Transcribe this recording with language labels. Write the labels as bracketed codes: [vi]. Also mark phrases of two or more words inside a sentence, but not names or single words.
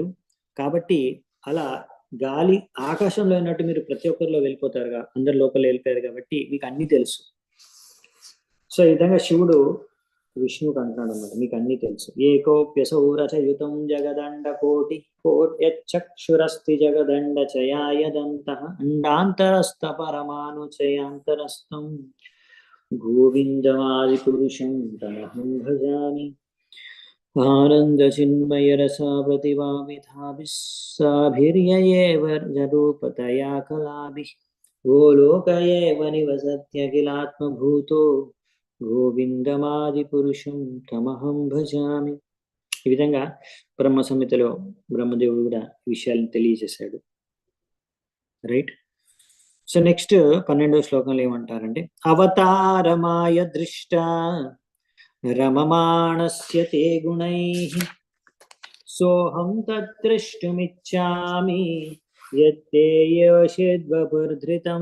[te] కాబట్టి అలా గాలి ఆకాశంలో ఉన్నట్టు మీరు ప్రతి ఒక్కరిలో వెళ్ళిపోతారుగా, అందరి లోపల వెళ్ళిపోయారు కాబట్టి మీకు అన్ని తెలుసు. సో ఈ విధంగా శివుడు విష్ణువుకి అంటున్నాడు అన్నమాట, మీకు అన్ని తెలుసు. [sa] ఏకోప్యసౌ రచయుతం జగదండ కోట్యక్షురస్తి జగదండ చయాయదంతః అండాంతరస్థ పరమాణు చయాంతరస్థం గోవిందమాది పురుషం తమహం భజామి. ఆనంద చిన్మయ రసా ప్రతిభామిథాభిస్సాభిర్యయేవ రూపతయా కళాభిః గోలోక ఏవ నివసత్యఖిలాత్మభూతో గోవిందమాది పురుషం తమహం భజామి. [te] ఈ విధంగా బ్రహ్మ సంహితలో బ్రహ్మదేవుడు కూడా విషయాలను తెలియజేశాడు. రైట్. [en] so next [te] 12వ శ్లోకంలో ఏమంటారంటే, [sa] అవతారమాయ దృష్ట రమమాణస్య తే గుణైః సోహం తద్ద్రష్టుమిచ్చామి యత్తే యోషిద్వపుర్ధృతం.